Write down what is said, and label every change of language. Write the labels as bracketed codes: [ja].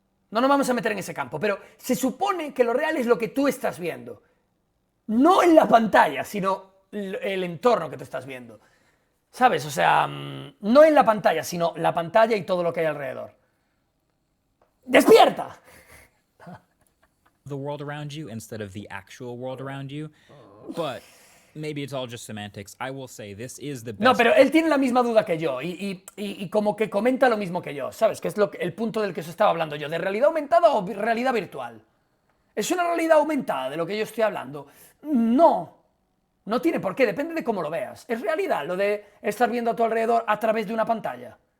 [es] No nos vamos a meter en ese campo, pero se supone que lo real es lo que tú estás viendo. No en la pantalla, sino el entorno que te estás viendo. ¿Sabes? O sea, no en la pantalla, sino la pantalla y todo lo que hay alrededor. ¡Despierta! [en] the world around you instead of the actual world around you. But maybe it's all just semantics. I will say this is the best. [es] No, pero él tiene la misma duda que yo y como que comenta lo mismo que yo, ¿sabes? Que es el punto del que os estaba hablando yo, de realidad aumentada o realidad virtual. ¿Es una realidad aumentada de lo que yo estoy hablando? No. No tiene por qué, depende de cómo lo veas. ¿Es realidad lo de estar viendo a tu alrededor a través de una pantalla?